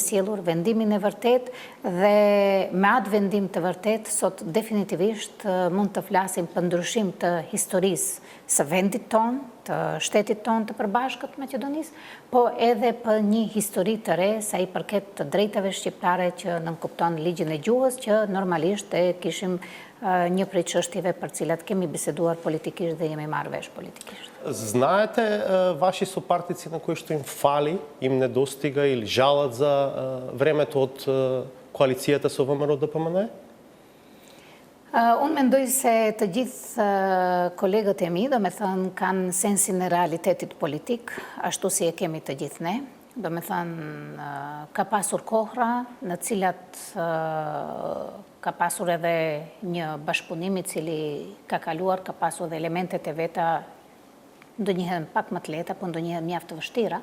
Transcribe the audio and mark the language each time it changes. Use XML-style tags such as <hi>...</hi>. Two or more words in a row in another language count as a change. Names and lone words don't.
<sq>sjellur vendimin e vërtet dhe me atë vendim të vërtet sot definitivisht mund të flasim për ndryshim të historisë së vendit tonë, të shtetit tonë të përbashkët Maqedonisë, po edhe për një histori të re sa i përket të drejtave shqiptare që nënkupton ligjin e gjuhës që normalisht e kishim një prej çështjeve për cilat kemi biseduar politikisht dhe jemi marrë vesh politikisht.</sq> <mk>Знаете ваши сопартици на кои што им фали, им недостига или жалат за времето од коалицијата со ВМРО-ДПМНЕ?</mk> <sq>Unë mendoj se të gjithë kolegët e mi, do me thënë, kanë sensin e realitetit politik, ashtu si e kemi të gjithë ne. Do me thënë, ka pasur kohra në cilat ka pasur edhe një bashkëpunim i cili ka kaluar, ka pasur edhe elementet e veta ndonjëherë pak më të lehta, po ndonjëherë mjaft të vështira.</sq>